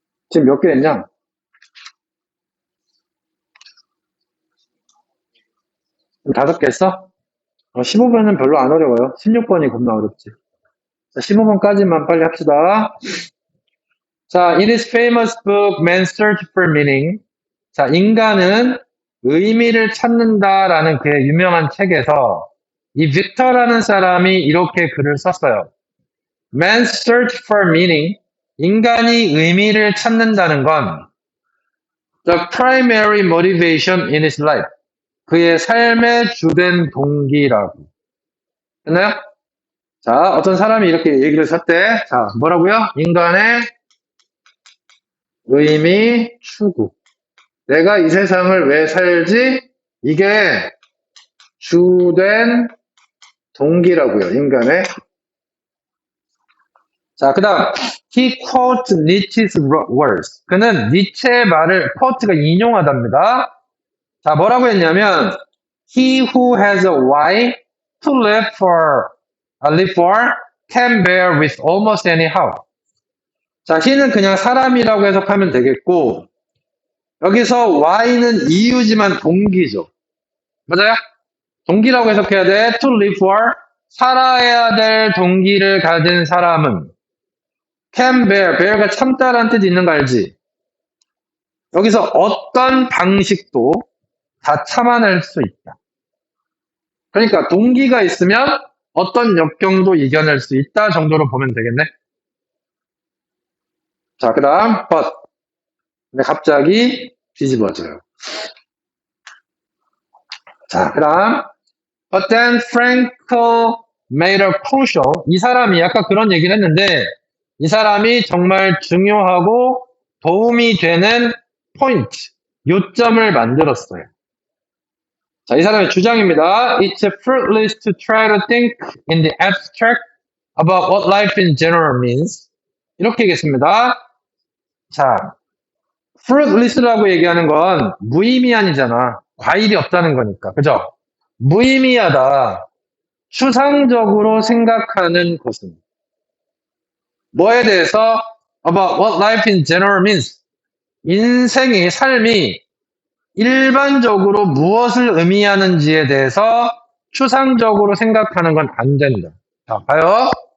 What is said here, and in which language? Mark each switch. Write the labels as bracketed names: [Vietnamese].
[Korean] 지금 몇 개 했냐? 5개 했어? 15번은 별로 안 어려워요. 16번이 겁나 어렵지. 자, 15번까지만 빨리 합시다. [English] 자, in his famous book, Man's Search for Meaning. [Korean] 자, 인간은 의미를 찾는다라는 그의 유명한 책에서 이 빅터라는 사람이 이렇게 글을 썼어요. [English] Man's search for meaning. [Korean] 인간이 의미를 찾는다는 건 [English] the primary motivation in his life. [Korean] 그의 삶의 주된 동기라고. 됐나요? 자, 어떤 사람이 이렇게 얘기를 썼대. 자, 뭐라고요? 인간의 의미 추구. 내가 이 세상을 왜 살지? 이게 주된 동기라고요. 인간의. 자, 그 다음 [English] he quotes Nietzsche's words. [Korean] 그는 니체의 말을 quote가 인용하답니다. 자, 뭐라고 했냐면 [English] he who has a why to live for can bear with almost any how. [Korean] 자, he는 그냥 사람이라고 해석하면 되겠고 여기서 why는 이유지만 동기죠. 맞아요? 동기라고 해석해야 돼. [English] to live for [Korean] 살아야 될 동기를 가진 사람은 [English] can bear [Korean] 가 참다라는 뜻이 있는 거 알지? 여기서 어떤 방식도 다 참아낼 수 있다. 그러니까 동기가 있으면 어떤 역경도 이겨낼 수 있다 정도로 보면 되겠네. 자, 그 다음 but. 근데 갑자기 뒤집어져요. 자, 그 다음 [English] but then Frankl made a crucial. [Korean] 이 사람이 아까 그런 얘기를 했는데 이 사람이 정말 중요하고 도움이 되는 포인트, 요점을 만들었어요. 자, 이 사람의 주장입니다. [English] It's fruitless to try to think in the abstract about what life in general means. [Korean] 이렇게 얘기했습니다. 자, fruitless라고 얘기하는 건 무의미한이잖아. 과일이 없다는 거니까. 그죠? 무의미하다. 추상적으로 생각하는 것은 뭐에 대해서 [English] about what life in general means [Korean] 인생의 삶이 일반적으로 무엇을 의미하는지에 대해서 추상적으로 생각하는 건 안 된다. 자, 봐요.